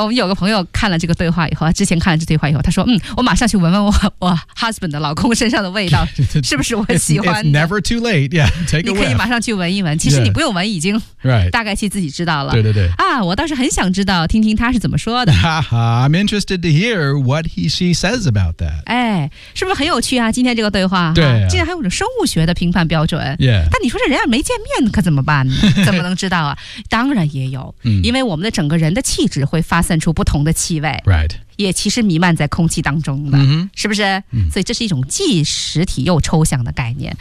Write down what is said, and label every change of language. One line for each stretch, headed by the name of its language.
Chinese: 我们有个朋友看了这个对话以后，之前看了这对话以后，他说：“嗯，我马上去闻闻我 husband 的老公身上的味道，是不是我喜欢的
English: ？”It's never too late. Yeah, take a whiff.
Chinese: 你可以马上去闻一闻。其实你不用闻，已经大概其自己知道了。 Right. 对对对。啊，我倒是很想知道，听听他是怎么说的。
English: I'm interested to hear what she says about that.
Chinese: 哎，是不是很有趣啊？今天这个对话，对、啊，竟然还有种生物学的评判标准。
English: Yeah.
Chinese: 但你说这人家没见面，可怎么办呢？怎么能知道啊？当然也有、嗯，因为我们的整个人的气质。会发散出不同的气味、
English: right.
Chinese: 也其实弥漫在空气当中的、 mm-hmm. 是不是、 mm. 所以这是一种既实体又抽象的概念、